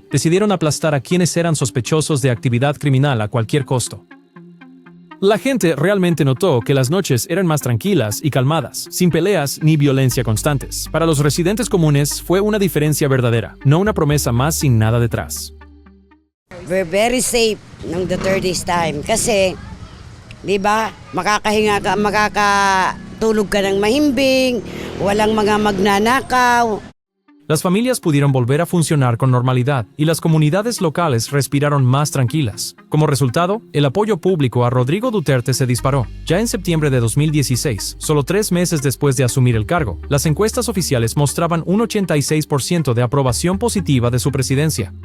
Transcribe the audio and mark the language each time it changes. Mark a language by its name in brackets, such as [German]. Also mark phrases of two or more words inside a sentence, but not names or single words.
[Spanish] Decidieron aplastar a quienes eran sospechosos de actividad criminal a cualquier costo. La gente realmente notó que las noches eran más tranquilas y calmadas, sin peleas ni violencia constantes. Para los residentes comunes fue una diferencia verdadera, no una promesa más sin nada detrás. [English] We're very safe [Filipino] ng Duterte's time kasi, di ba, makakahinga ka, makakatulog ka ng mahimbing, walang mga magnanakaw. [Spanish] Las familias pudieron volver a funcionar con normalidad y las comunidades locales respiraron más tranquilas. Como resultado, el apoyo público a Rodrigo Duterte se disparó. Ya en septiembre de 2016, solo 3 meses después de asumir el cargo, las encuestas oficiales mostraban un 86% de aprobación positiva de su presidencia.